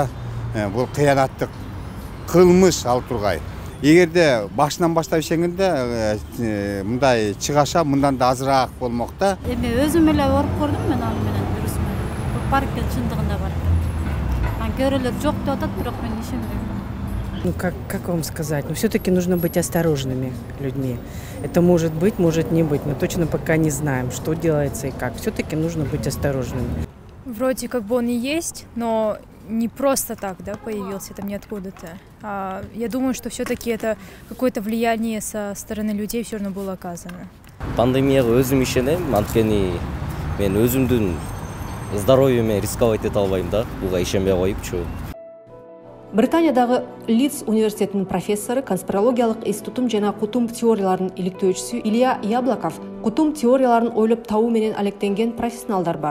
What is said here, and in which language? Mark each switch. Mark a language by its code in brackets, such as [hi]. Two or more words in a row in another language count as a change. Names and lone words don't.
[ky] Бул кыянаттык кылмыш ал тургай. Эгерде башынан баштап ишенгенде мындай чыгаша мындан да азыраак болмок да. Эми өзүм эле ооруп көрдүм мен аны менен вирус менен. Бар экен, чындыгында бар экен. Көрөлөр жок деп атат, бирок мен ишенбейм. [ru] Ну как вам сказать? Но все-таки нужно быть осторожными людьми. Это может быть, может не быть. Мы точно пока не знаем, что делается и как. Все-таки нужно быть осторожными. Вроде как бы он и есть, но не просто так, да, появился там ниоткуда-то. Я думаю, что все-таки это какое-то влияние со стороны людей все равно было оказано. [ky] Пандемияга өзүм ишенем, анткени мен өзүмдүн [ru] здоровьеме рисковать [ky] эте албайм да, буга ишенбей коюпчу. Британиядагы Лидс университетинин профессору, конспирологиялык институтум жана кутум теорияларынын иликтөөчүсү Илья Яблоков кутум теорияларын ойлоп табуу менен алектенген профессионалдар бар.